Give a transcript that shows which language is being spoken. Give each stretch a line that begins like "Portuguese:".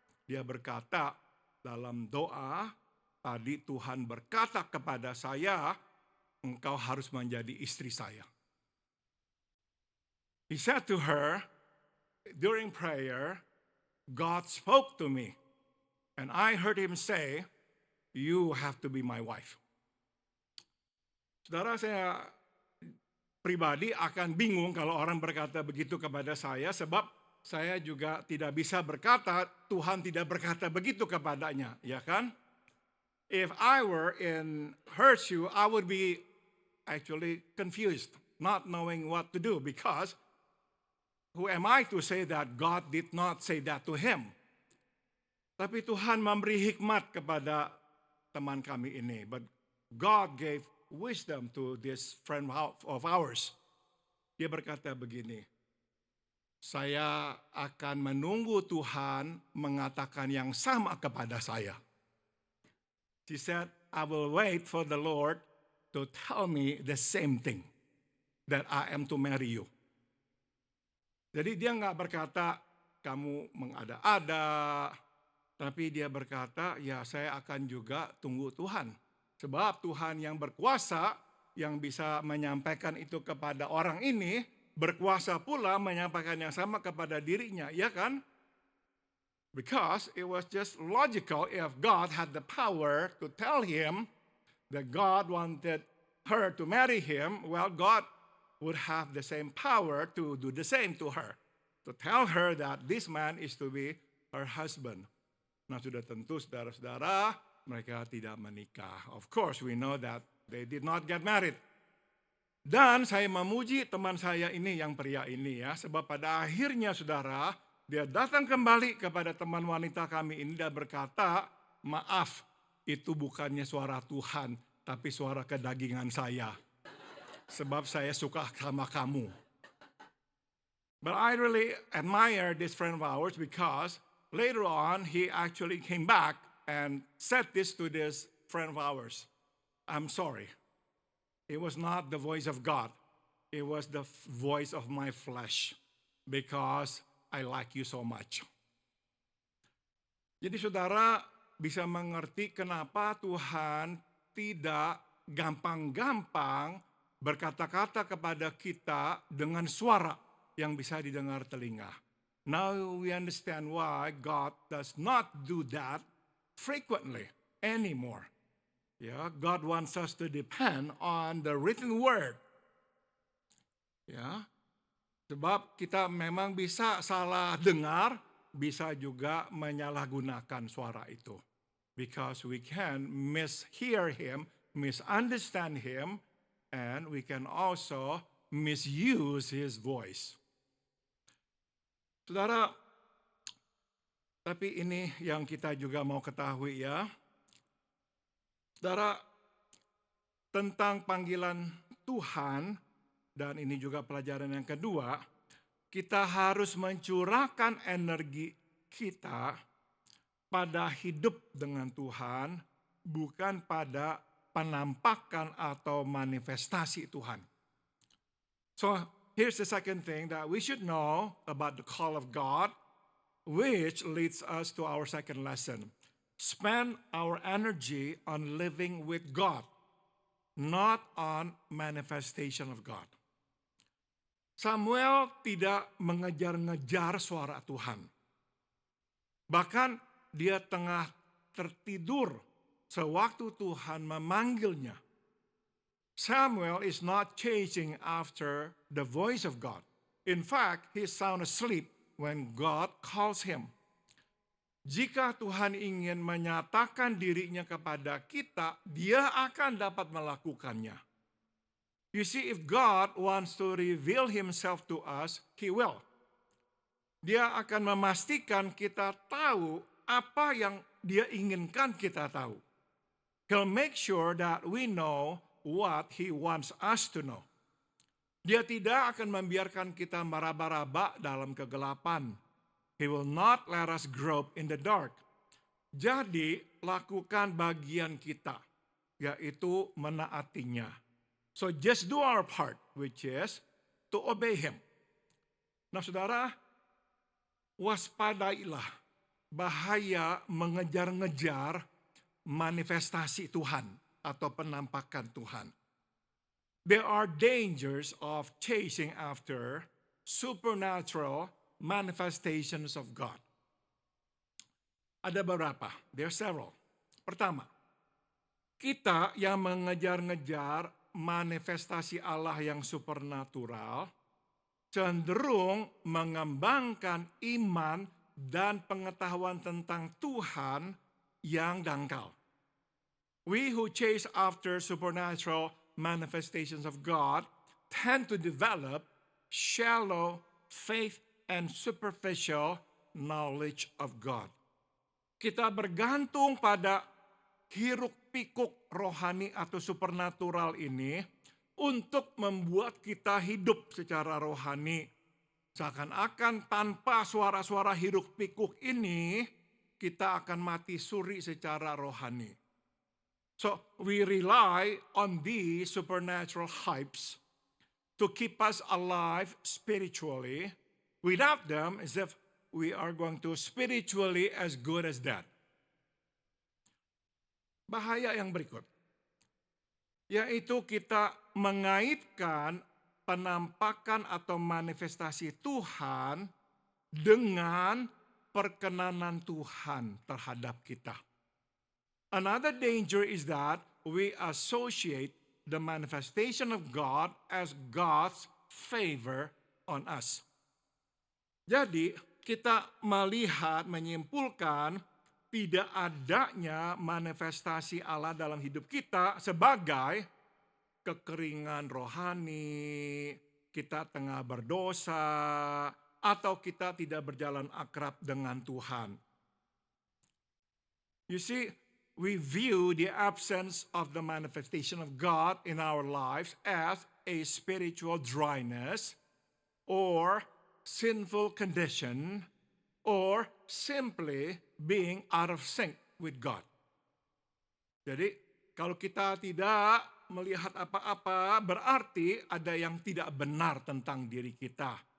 Indonesian: Dia berkata dalam doa, tadi Tuhan berkata kepada saya, engkau harus menjadi istri saya.
English: He said to her, during prayer, God spoke to me, and I heard Him say, you have to be my wife.
Indonesian: Saudara, saya pribadi akan bingung kalau orang berkata begitu kepada saya, sebab saya juga tidak bisa berkata, Tuhan tidak berkata begitu kepadanya, ya kan?
English: If I were in her shoe, I would be actually confused, not knowing what to do, because who am I to say that God did not say that to him?
Indonesian: Tapi Tuhan memberi hikmat kepada teman kami ini,
English: but God gave wisdom to this friend of ours.
Indonesian: Dia berkata begini, saya akan menunggu Tuhan mengatakan yang sama kepada saya.
English: She said, I will wait for the Lord to tell me the same thing, that I am to marry you.
Indonesian: Jadi dia nggak berkata, kamu mengada-ada, tapi dia berkata, ya saya akan juga tunggu Tuhan. Sebab Tuhan yang berkuasa, yang bisa menyampaikan itu kepada orang ini, berkuasa pula menyampaikan yang sama kepada dirinya, ya kan?
English: Because it was just logical if God had the power to tell him that God wanted her to marry him, well, God would have the same power to do the same to her. To tell her that this man is to be her husband.
Indonesian: Nah, sudah tentu saudara-saudara, mereka tidak menikah.
English: Of course, we know that they did not get married.
Indonesian: Dan saya memuji teman saya ini, yang pria ini ya, sebab pada akhirnya saudara, dia datang kembali kepada teman wanita kami ini dan berkata, maaf, itu bukannya suara Tuhan, tapi suara kedagingan saya. Sebab saya suka sama kamu.
English: But I really admire this friend of ours because later on he actually came back and said this to this friend of ours. I'm sorry. It was not the voice of God. It was the voice of my flesh because I like you so much.
Indonesian: Jadi saudara bisa mengerti kenapa Tuhan tidak gampang-gampang berkata-kata kepada kita dengan suara yang bisa didengar telinga.
English: Now we understand why God does not do that frequently anymore. Ya, God wants us to depend on the written word.
Indonesian: Ya, sebab kita memang bisa salah dengar, bisa juga menyalahgunakan suara itu.
English: Because we can mishear him, misunderstand him, and we can also misuse his voice.
Indonesian: Saudara, tapi ini yang kita juga mau ketahui ya. Saudara, tentang panggilan Tuhan, dan ini juga pelajaran yang kedua, kita harus mencurahkan energi kita pada hidup dengan Tuhan, bukan pada penampakan atau manifestasi Tuhan.
English: So, here's the second thing that we should know about the call of God, which leads us to our second lesson. Spend our energy on living with God, not on manifestation of God.
Indonesian: Samuel tidak mengejar-ngejar suara Tuhan. Bahkan dia tengah tertidur sewaktu Tuhan memanggilnya.
English: Samuel is not chasing after the voice of God. In fact, he is sound asleep when God calls him.
Indonesian: Jika Tuhan ingin menyatakan dirinya kepada kita, dia akan dapat melakukannya.
English: You see, if God wants to reveal himself to us, he will.
Indonesian: Dia akan memastikan kita tahu apa yang dia inginkan kita tahu.
English: He'll make sure that we know what he wants us to know.
Indonesian: Dia tidak akan membiarkan kita meraba-raba dalam kegelapan.
English: He will not let us grope in the dark.
Indonesian: Jadi, lakukan bagian kita, yaitu menaatinya.
English: So just do our part, which is to obey him.
Indonesian: Nah saudara, waspadailah bahaya mengejar-ngejar manifestasi Tuhan atau penampakan Tuhan.
English: There are dangers of chasing after supernatural manifestations of God.
Indonesian: Ada beberapa,
English: there are several.
Indonesian: Pertama, kita yang mengejar-ngejar manifestasi Allah yang supernatural cenderung mengembangkan iman dan pengetahuan tentang Tuhan yang dangkal.
English: We who chase after supernatural manifestations of God tend to develop shallow faith and superficial knowledge of God.
Indonesian: Kita bergantung pada hiruk-pikuk rohani atau supernatural ini untuk membuat kita hidup secara rohani. Seakan-akan tanpa suara-suara hiruk-pikuk ini, kita akan mati suri secara rohani.
English: So we rely on these supernatural hypes to keep us alive spiritually. Without them, as if we are going to spiritually as good as that.
Indonesian: Bahaya yang berikut, yaitu kita mengaitkan penampakan atau manifestasi Tuhan dengan perkenanan Tuhan terhadap kita.
English: Another danger is that we associate the manifestation of God as God's favor on us.
Indonesian: Jadi kita melihat, menyimpulkan tidak adanya manifestasi Allah dalam hidup kita sebagai kekeringan rohani, kita tengah berdosa, atau kita tidak berjalan akrab dengan Tuhan.
English: You see, we view the absence of the manifestation of God in our lives as a spiritual dryness or sinful condition or simply being out of sync with God.
Indonesian: Jadi kalau kita tidak melihat apa-apa, berarti ada yang tidak benar tentang diri kita.